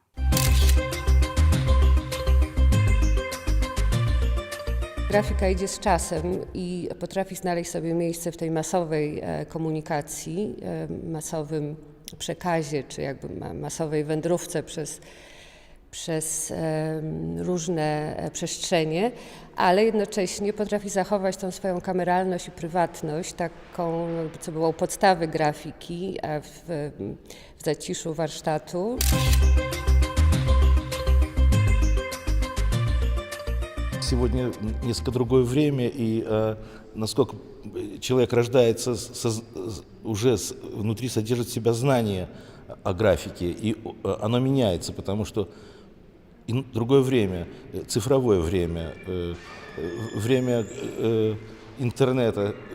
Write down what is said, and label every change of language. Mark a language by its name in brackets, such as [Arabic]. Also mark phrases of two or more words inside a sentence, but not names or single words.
[Polish] Grafika idzie z czasem i potrafi znaleźć sobie miejsce w tej masowej komunikacji, masowym przekazie, czy jakby masowej wędrówce przez różne przestrzenie, ale jednocześnie potrafi zachować tą swoją kameralność i prywatność, taką, co było u podstawy grafiki, a w zaciszu warsztatu. [Russian] Сегодня несколько другое время, и насколько человек рождается, уже внутри содержит в себя знание о графике, и оно меняется, потому что другое время, цифровое время, время интернета,